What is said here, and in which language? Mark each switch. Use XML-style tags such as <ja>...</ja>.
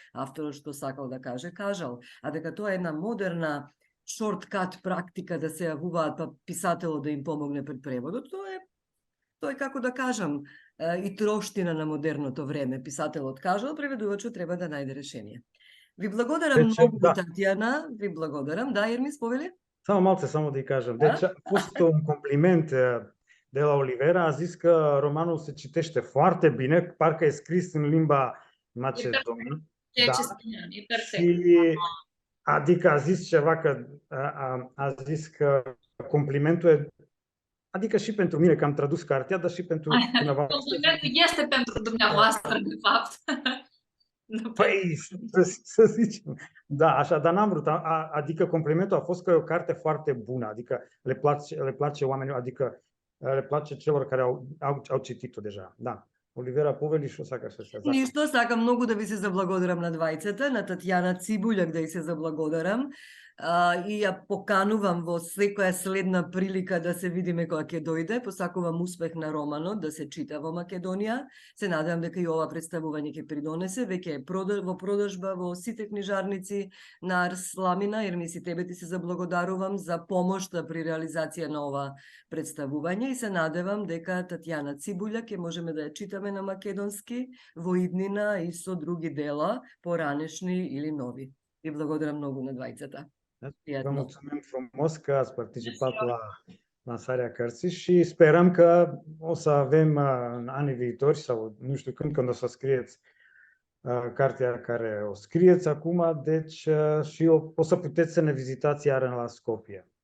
<mk>Авторот што сакал да каже, кажал. А дека тоа е една модерна шорткат практика да се јавуваат па писателот да им помогне пред преводот, тоа е како да кажам и троштина на модерното време. Писателот кажал, преведувачот треба да најде решение. Ви благодарам многу, Татјана, ви благодарам. Да, Ермис, повели? Само малце, само да ја кажам.</mk> <ro>Деча, пусто un compliment de la Olivera, a zis că romanul se citește foarte bine, parcă e scris în limba macedonă. Ceea ce spuneam, e perfect. Și, adică a zis ceva că, a zis că complimentul e, adică și pentru mine, că am tradus cartea, dar și pentru dumneavoastră. Complimentul este pentru dumneavoastră, de fapt. Păi, să zicem, da, așa, dar n-am vrut, adică complimentul a fost că e o carte foarte bună, adică le place oamenilor, adică le place celor care au citit-o deja, da.</ro> <mk>Olivera, повели што сакаш да се закажеш? Ништо, сакам многу да ви се заблагодарам на двајцата, на Татјана Цибуљак да ја се заблагодарам. И ја поканувам во секоја следна прилика да се видиме кога ќе дојде. Посакувам успех на романот, да се чита во Македонија. Се надевам дека и ова представување ќе придонесе. Веќе е во продажба во сите книжарници на Арс Ламина. Ермис, и тебе ти се заблагодарувам за помошта при реализација на ова представување и се надевам дека Татјана Цибуљак ќе можеме да ја читаме на македонски во иднина и со други дела, поранешни или нови. Ви благодарам многу на двајцата.</mk> <ro>Vă mulțumim frumos că ați participat la lansarea cărții și sperăm că o să avem în anii viitori sau nu știu când o să scrieți cartea care o scrieți acum, deci și o să puteți să ne vizitați iar la Skopje.</ro>